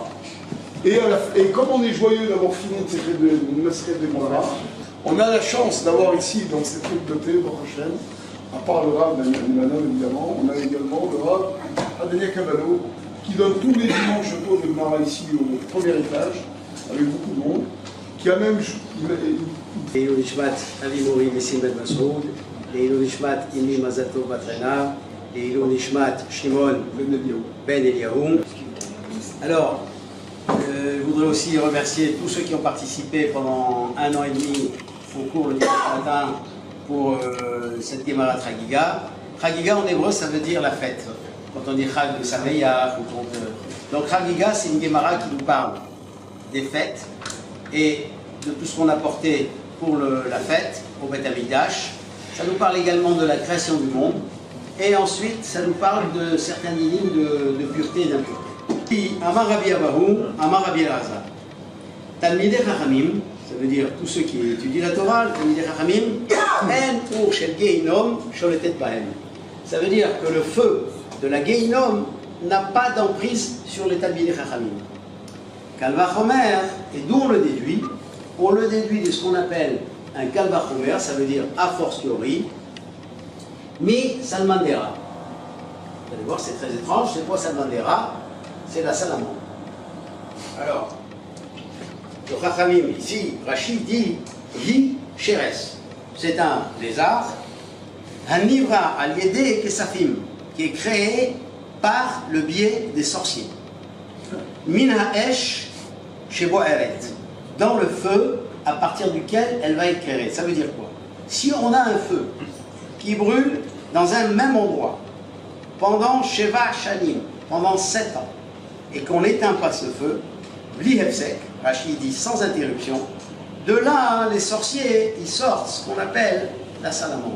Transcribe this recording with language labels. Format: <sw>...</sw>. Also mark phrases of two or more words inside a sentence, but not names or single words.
<fr>Et comme on est joyeux d'avoir fini une secret de Gemara, on a la chance d'avoir ici, dans cette truc de thé,</fr> <he>ברוך השם,</he> <fr>à part le Rav Daniel Manon, évidemment, on a également le Rav Adania Cavallo, qui donne tous les dimanches le cours de Gemara ici au premier étage, avec beaucoup de monde, qui a même...</fr> <he>לעילוי נשמת אבי מורי ניסים בן מסעוד, לעילוי נשמת אמי מזל טוב בת רנה, לעילוי נשמת שמעון ben Eliaou.</he> <fr>Alors, je voudrais aussi remercier tous ceux qui ont participé pendant 1 an et demi au cours le dimanche matin pour cette Gemara Chagiga. Chagiga en hébreu ça veut dire la fête. Quand on dit Chag de Sameya, donc Chagiga c'est une Gemara qui nous parle des fêtes et de tout ce qu'on a porté pour la fête au</fr> <he>בית המקדש.</he> <fr>Ça nous parle également de la création du monde. Et ensuite, ça nous parle de certaines lignes de pureté et d'impureté.</fr> <he>אמר רבי אבהו, אמר רבי אלעזר. תלמידי חכמים,</he> <fr>ça veut dire tous ceux qui étudient la Torah,</fr> <he>תלמידי חכמים, אין אור של גיהנום שולטת בהם.</he> <fr>Ça veut dire que le feu de la Gehinom n'a pas d'emprise sur les</fr> <he>תלמידי חכמים. קל וחומר,</he> <fr>et d'où on le déduit? On le déduit de ce qu'on appelle un</fr> <he>קל וחומר,</he> <fr>ça veut dire a fortiori,</fr> <he>מסלמנדרא.</he> <fr>Vous allez voir, c'est très étrange, c'est quoi salmandera? C'est la salamandre. Alors, le Chachamim ici, Rachid dit</fr> <he>היא שרץ.</he> <fr>C'est un lézard, un</fr> <he>נברא על ידי כשפים,</he> <fr>qui est créé par le biais des sorciers.</fr> <he>מן האש שבו ערת.</he> <fr>Dans le feu à partir duquel elle va être créée. Ça veut dire quoi? Si on a un feu qui brûle dans un même endroit pendant</fr> <he>שבע שנים,</he> <fr>pendant 7 ans, et qu'on n'éteint pas ce feu,</fr> <he>בלי הפסק,</he> <fr>Rachid dit sans interruption, de là les sorciers ils sortent ce qu'on appelle la salamandre.</fr>